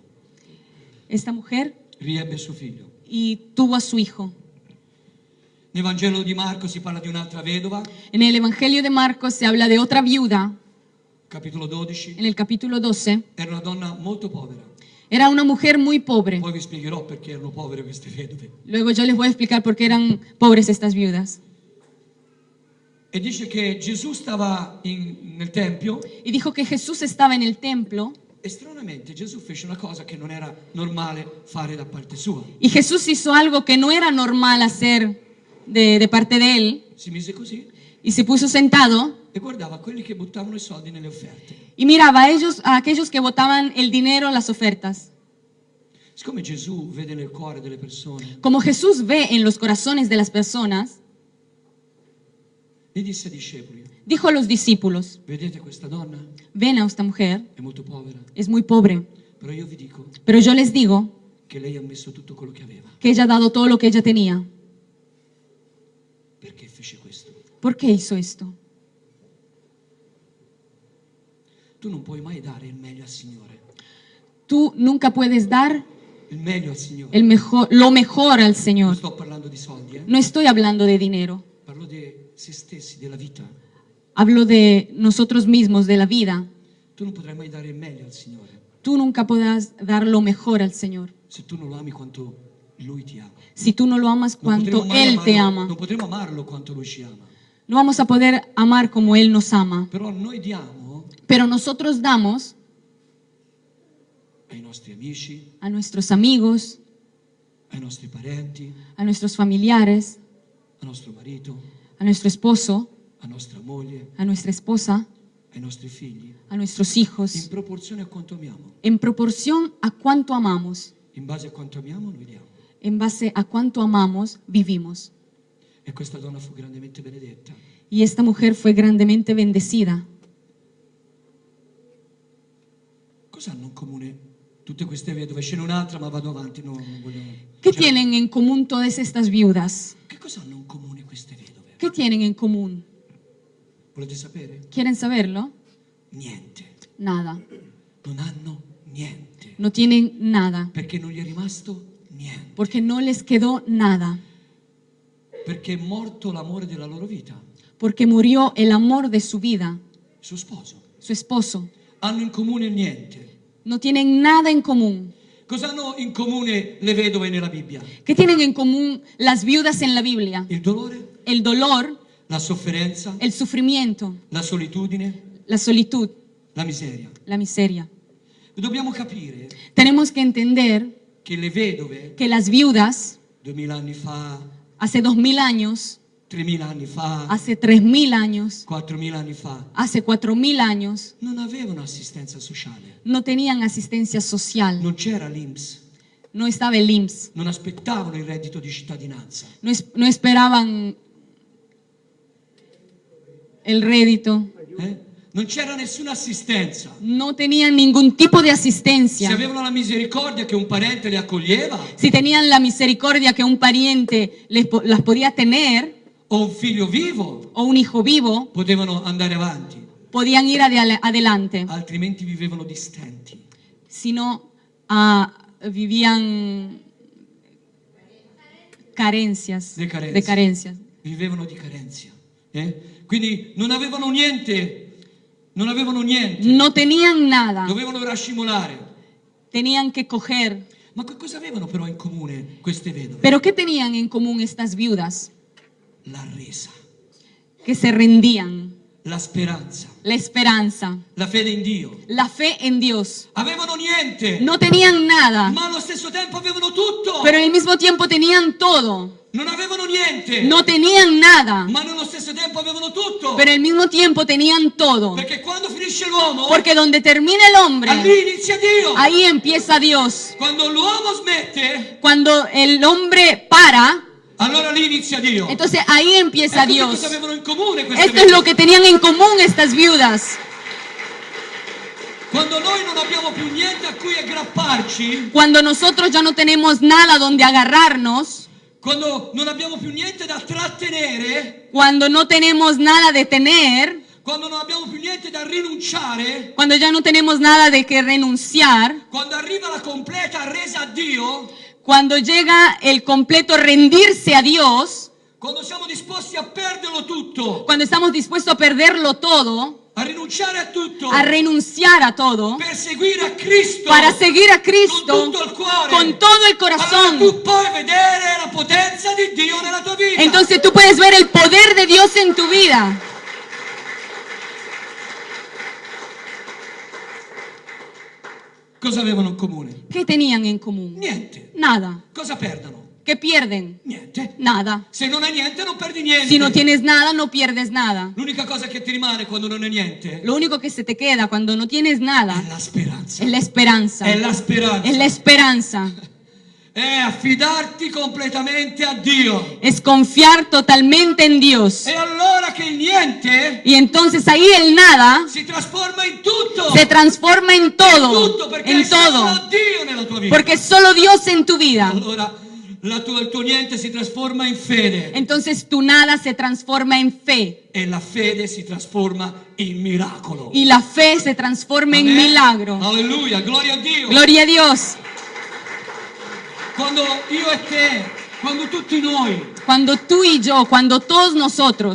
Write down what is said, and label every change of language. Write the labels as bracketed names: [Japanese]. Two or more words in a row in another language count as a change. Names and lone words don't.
[Spanish] Esta mujer [Italian] Riebbe suo figlio. [Spanish] y tuvo a su hijo. [Italian] Nel Vangelo di Marco si parla di un'altra vedova, [Spanish] En el Evangelio de Marcos se habla de otra viuda, [Italian] capitolo 12, [Spanish] en el capítulo 12. [Italian] era una donna molto povera. [Spanish] Era una mujer muy pobre. [Italian] Poi vi spiegherò perché erano povere queste vedove. [Spanish] Luego yo les voy a explicar por qué eran pobres estas viudas. [Italian] E dice che Gesù stava nel Tempio [Spanish] Y dijo que Jesús estaba en el templo [Italian] e stranamente Gesù fece una cosa che non era normale fare da parte sua. [Spanish] y Jesús hizo algo que no era normal hacer de parte de él [Italian] Si mise così [Spanish] y se puso sentado [Italian] e guardava quelli che buttavano i soldi nelle offerte. [Spanish] y miraba a aquellos que botaban el dinero en las ofertas. [Italian] Siccome Gesù vede nel cuore delle persone, [Spanish] Como Jesús ve en los corazones de las personas, [Italian] gli disse ai discepoli: [Spanish] dijo a los discípulos, [Italian] vedete questa donna? [Spanish] ven a esta mujer, [Italian] È molto povera, [Spanish] es muy pobre, [Italian] però io vi dico [Spanish] pero yo les digo [Italian] che lei ha messo tutto quello che aveva. [Spanish] que ella ha dado todo lo que ella tenía. [Italian] Perché fece questo? [Spanish] ¿Por qué hizo esto? [Italian] Tu non puoi mai dare il meglio al Signore. [Spanish] Tú nunca puedes dar [Italian] Il meglio al Signore. [Spanish] lo mejor al [Italian] Non [Spanish] Señor. [Italian] sto parlando di soldi, [Spanish] No estoy hablando de dinero, [Italian] parlo di se stessi, della vita. [Spanish] hablo de nosotros mismos, de la vida. [Italian] Tu non potrai mai dare il meglio al Signore [Spanish] Tú nunca podrás dar lo mejor al Señor [Italian] se tu non lo ami quanto Lui ti ama. [Spanish] si tú no lo amas [Italian] Non [Spanish] cuanto [Italian] potremo mai [Spanish] Él te [Italian] amarlo- [Spanish] ama. [Italian] Non potremo amarlo quanto Lui ci ama. [Spanish] No vamos a poder amar como Él nos ama, [Italian] Però noi diamo [Spanish] pero nosotros damos [Italian] ai nostri amici, [Spanish] a nuestros amigos, [Italian] ai nostri parenti, [Spanish] a nuestros familiares, [Italian] al nostro marito, [Spanish] a nuestro esposo, [Italian] a nostra moglie, [Spanish] a nuestra esposa, [Italian] ai nostri figli, [Spanish] a nuestros [Italian] in [Spanish] hijos, [Italian] proporzione a quanto amiamo. [Spanish] en proporción a cuánto amamos. [Italian] In base a quanto amiamo noi diamo. [Spanish] En base a cuánto amamos, vivimos. [Italian] E questa donna fu grandemente benedetta. [Spanish] Y esta mujer fue grandemente bendecida. [Italian] Cosa hanno in comune tutte queste vedove? Ce n'è un'altra, ma vado avanti, no, non voglio... [Spanish] ¿Qué [Italian] Cioè, [Spanish] tienen en común todas estas viudas? [Italian] Che cosa hanno in comune queste vedove? [Spanish] ¿Qué tienen en común? [Italian] Volete sapere? [Spanish] ¿Quieren saberlo? [Italian] Niente. [Spanish] Nada. [Italian] Non hanno niente. [Spanish] No tienen nada. [Italian] Perché non gli è rimasto niente. [Spanish] Porque no les quedó nada. [Italian] Perché è morto l'amore della loro vita, [Spanish] Porque murió el amor de su vida, [Italian] il suo sposo. [Spanish] su esposo. [Italian] Hanno in comune niente. [Spanish] No tienen nada en común. [Italian] Cosa hanno in comune le vedove nella Bibbia? [Spanish] ¿Qué tienen en común las viudas en la Biblia? [Italian] Il dolore, [Spanish] El dolor, [Italian] la sofferenza, [Spanish] el sufrimiento, [Italian] la solitudine, [Spanish] la solitud, [Italian] la miseria. [Spanish] la miseria. [Italian] Dobbiamo capire [Spanish] Tenemos que entender [Italian] che le vedove, [Spanish] que las viudas, [Italian] 2000 anni fa, [Spanish] hace 2000 años, [Italian] 3000 anni fa, [Spanish] hace 3000 años, [Italian] 4000 anni fa, [Spanish] hace 4000 años, [Italian] non avevano assistenza sociale. [Spanish] no tenían asistencia social. [Italian] Non c'era l'INPS. [Spanish] No estaba el IMSS. [Italian] Non aspettavano il reddito di cittadinanza. [Spanish] No esperaban el rédito. [Italian] Non c'era nessuna assistenza. [Spanish] No tenían ningún tipo de [Italian] Se [Spanish] asistencia. [Italian] avevano la misericordia che un parente le accoglieva [Spanish] Si tenían la misericordia que un pariente las podía tener [Italian] o un figlio vivo, [Spanish] o un hijo vivo, [Italian] potevano andare avanti. [Spanish] podían ir adelante. [Italian] Altrimenti vivevano di stenti. [Spanish] Si no, vivían carencias, De carencias. de carencias. [Italian] Vivevano di carenza. Quindi non avevano niente. Non avevano niente. [Spanish] No tenían nada, [Italian] Dovevano rascimolare. [Spanish] tenían que coger, [Italian] Ma che cosa avevano però in comune queste vedove? [Spanish] Pero ¿qué tenían en común estas viudas? [Italian] La resa, [Spanish] Que se rendían, [Italian] la speranza, [Spanish] la esperanza, [Italian] la fede in Dio. [Spanish] la fe en Dios. [Italian] Avevano niente, [Spanish] No tenían nada, [Italian] ma allo stesso tempo avevano tutto. [Spanish] pero al mismo tiempo tenían todo. [Italian] Non avevano niente, [Spanish] No tenían nada, [Italian] ma nello stesso tempo avevano tutto. [Spanish] pero al mismo tiempo tenían todo. [Italian] Perché quando finisce l'uomo, [Spanish] Porque donde termina el hombre, [Italian] lì inizia Dio. [Spanish] ahí empieza Dios. [Italian] Quando l'uomo smette, [Spanish] Cuando el hombre para, [Italian] allora lì inizia Dio. [Spanish] entonces ahí empieza [Italian] Ecco che [Spanish] Dios. [Italian] cosa avevano in comune queste [Spanish] Esto es [Italian] vedove. [Spanish] lo que tenían en común estas viudas. [Italian] Quando noi non abbiamo più niente a cui aggrapparci, [Spanish] Cuando nosotros ya no tenemos nada donde agarrarnos, [Italian] quando non abbiamo più niente da trattenere, [Spanish] cuando no tenemos nada de tener, [Italian] quando non abbiamo più niente da rinunciare, [Spanish] cuando ya no tenemos nada de que renunciar, [Italian] quando arriva la completa resa a Dio, [Spanish] cuando llega el completo rendirse a Dios, [Italian] quando siamo disposti a perderlo tutto, [Spanish] cuando estamos dispuestos a perderlo todo, [Italian] a rinunciare a tutto, [Spanish] a renunciar a todo, [Italian] per seguire a Cristo, [Spanish] para seguir a [Italian] con [Spanish] Cristo [Italian] tutto il cuore, [Spanish] con todo el [Italian] allora [Spanish] corazón, [Italian] tu puoi vedere la potenza di Dio nella tua vita. [Spanish] entonces tú puedes ver el poder de Dios en tu vida. [Italian] Cosa avevano in comune? [Spanish] ¿Qué tenían en común? [Italian] Niente. [Spanish] Nada. [Italian] Cosa perdono? [Spanish] ¿Qué pierden? [Italian] Niente. [Spanish] Nada. [Italian] Se non hai niente non perdi niente. [Spanish] Si no tienes nada, no pierdes nada. [Italian] L'unica cosa che ti rimane quando non hai niente [Spanish] Lo único que se te queda cuando no tienes nada [Italian] è la speranza. [Spanish] es la esperanza. [Italian] È la speranza. [Spanish] Es la esperanza. [Italian] È affidarti completamente a Dio. [Spanish] Es confiar totalmente en Dios. [Italian] E allora che il niente [Spanish] Y entonces ahí el nada [Italian] si trasforma in tutto. [Spanish] se transforma en [Italian] tutto [Spanish] todo. [Italian] perché [Spanish] En [Italian] hai solo [Spanish] todo. [Italian] Dio nella tua vita. [Spanish] Porque es solo Dios en tu vida. [Italian] Allora il tuo niente si trasforma in fede [Spanish] Entonces tu nada se transforma en fe. [Italian] e la fede si trasforma in miracolo. [Spanish] Y la fe se transforma en [Italian] Amen? [Spanish] milagro. [Italian] Alleluia, gloria a Dio. [Spanish] Gloria a Dios. [Italian] Quando io e te, quando tutti noi [Spanish] Cuando tú y yo, cuando todos nosotros